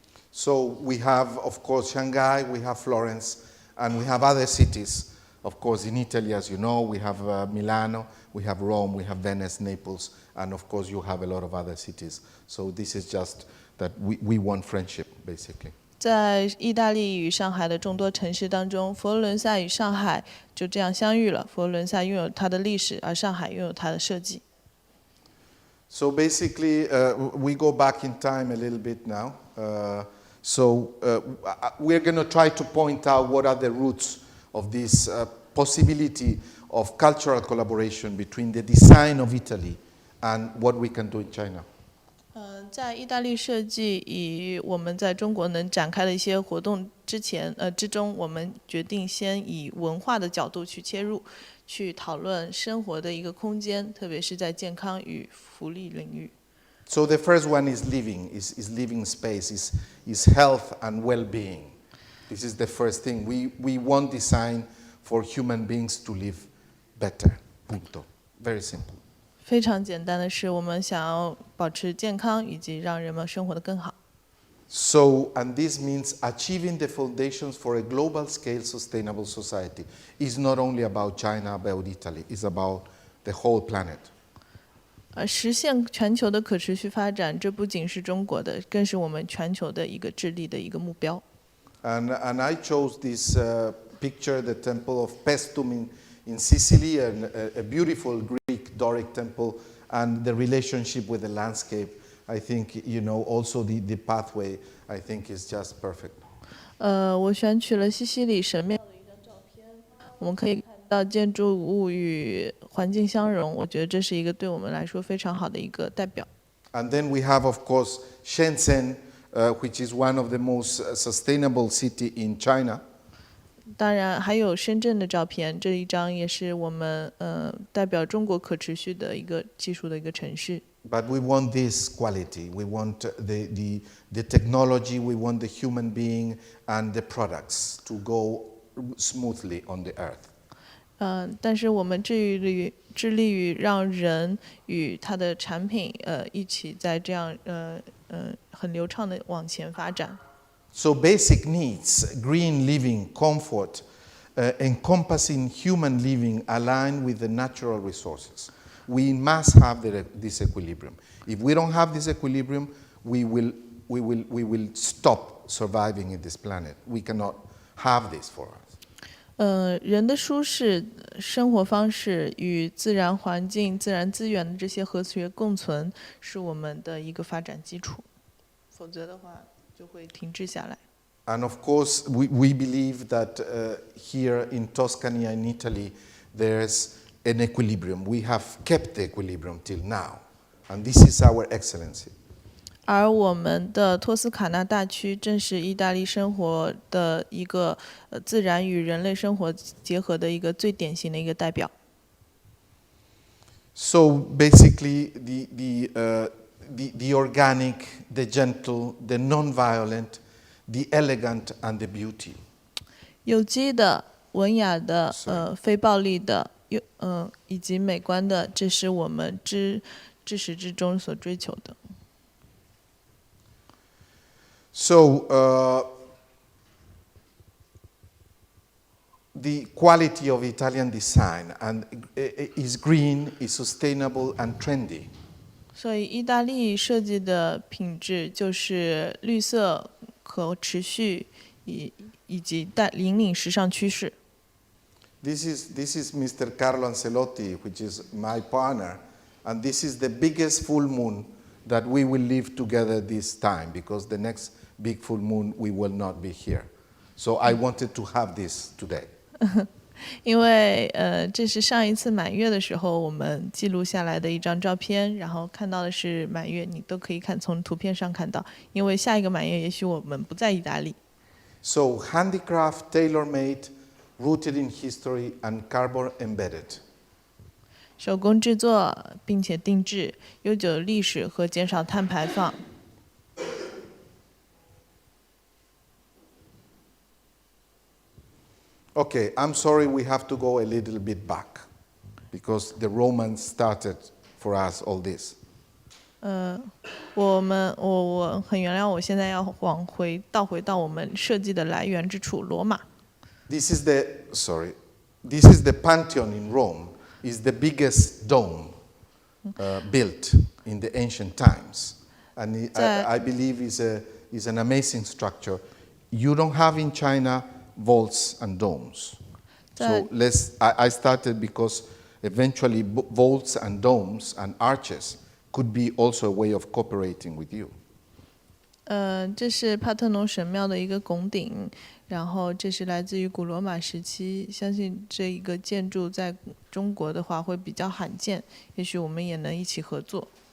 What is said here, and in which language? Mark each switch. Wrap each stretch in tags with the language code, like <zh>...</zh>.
<en>So we have, of course, Shanghai, we have Florence, and we have other cities. Of course, in Italy, as you know, we have Milano, we have Rome, we have Venice, Naples, and of course, you have a lot of other cities. So this is just that we want friendship, basically.</en> <zh>在意大利与上海的众多城市当中，佛罗伦萨与上海就这样相遇了。佛罗伦萨拥有它的历史，而上海拥有它的设计。</zh> <en>So basically, we go back in time a little bit now. We're going to try to point out what are the roots of this possibility of cultural collaboration between the design of Italy and what we can do in China.</en> <zh>在意大利设计与我们在中国能展开的一些活动之中，我们决定先以文化的角度去切入，去讨论生活的一个空间，特别是在健康与福利领域。</zh> <en>So the first one is living, is living space, is health and well-being. This is the first thing. We want design for human beings to live better. Punto. Very simple.</en> <zh>非常简单的是，我们想要保持健康，以及让人们生活得更好。</zh> <en>So, and this means achieving the foundations for a global-scale sustainable society. It's not only about China, about Italy. It's about the whole planet.</en> <zh>实现全球的可持续发展，这不仅是中国的，更是我们全球的一个致力的一个目标。</zh> <en>And I chose this picture, the temple of Paestum in Sicily, and a beautiful Greek Doric temple, and the relationship with the landscape. I think, also the pathway, I think is just perfect.</en> <zh>我选取了西西里神庙的一张照片，我们可以看到建筑物与环境相融，我觉得这是一个对我们来说非常好的一个代表。</zh> <en>And then we have, of course, Shenzhen, which is one of the most sustainable city in China.</en> <zh>当然还有深圳的照片，这一张也是我们代表中国可持续的一个技术的一个城市。</zh> <en>But we want this quality. We want the technology, we want the human being and the products to go smoothly on the earth.</en> <zh>但是我们致力于让人与他的产品一起在这样很流畅的往前发展。</zh> <en>So basic needs, green living, comfort, encompassing human living aligned with the natural resources. We must have this equilibrium. If we don't have this equilibrium, we will stop surviving in this planet. We cannot have this for us.</en> <zh>人的舒适生活方式与自然环境、自然资源的这些和谐共存，是我们的一个发展基础。否则的话，就会停滞下来。</zh> <en>And of course, we believe that here in Tuscany and Italy, there's an equilibrium. We have kept the equilibrium till now, and this is our excellency.</en> <zh>而我们的托斯卡纳大区正是意大利生活的一个自然与人类生活结合的一个最典型的一个代表。</zh> <en>So basically, the organic, the gentle, the non-violent, the elegant, and the beauty.</en> <zh>有机的、文雅的、非暴力的、以及美观的，这是我们至始至终所追求的。</zh> <en>So the quality of Italian design and is green, is sustainable, and trendy.</en> <zh>所以，意大利设计的品质就是绿色、可持续以及引领时尚趋势。</zh> <en>This is Mr. Carlo Ancelotti, which is my partner, and this is the biggest full moon that we will live together this time, because the next big full moon we will not be here. So I wanted to have this today.</en> <zh>因为这是上一次满月的时候我们记录下来的一张照片，然后看到的是满月，你都可以从图片上看到。因为下一个满月也许我们不在意大利。</zh> <en>So handicraft, tailor-made, rooted in history and carbon embedded.</en> <zh>手工制作并且定制，悠久历史和减少碳排放。</zh> <en>Okay, I'm sorry we have to go a little bit back, because the Romans started for us all this.</en> <zh>我很原谅，我现在要倒回到我们设计的来源之处——罗马。</zh> <en>This is the Pantheon in Rome. Is the biggest dome built in the ancient times, and I believe is an amazing structure. You don't have in China vaults and domes. So I started because eventually vaults and domes and arches could be also a way of cooperating with you.</en> <zh>这是帕特农神庙的一个拱顶，然后这是来自于古罗马时期。相信这一个建筑在中国的话会比较罕见，也许我们也能一起合作。</zh>